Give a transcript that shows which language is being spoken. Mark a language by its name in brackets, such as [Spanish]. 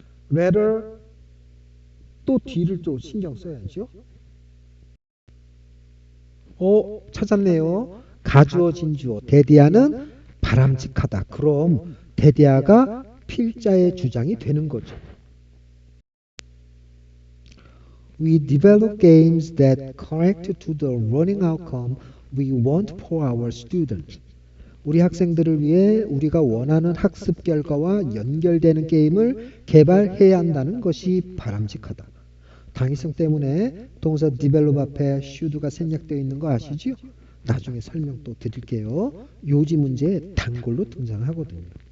[Korean] rather 또 뒤를 또 신경 써야죠. 찾았네요. 가주어진 주어 대디아는 바람직하다. 그럼 대디아가 필자의 주장이 되는 거죠. [English] We develop games that correct to the learning outcome we want for our students. [Korean] 우리 학생들을 위해 우리가 원하는 학습 결과와 연결되는 게임을 개발해야 한다는 것이 바람직하다. 당위성 때문에 동사 develop 앞에 should가 생략되어 있는 거 아시죠? 나중에 설명 또 드릴게요. 요지 문제에 단골로 등장하거든요.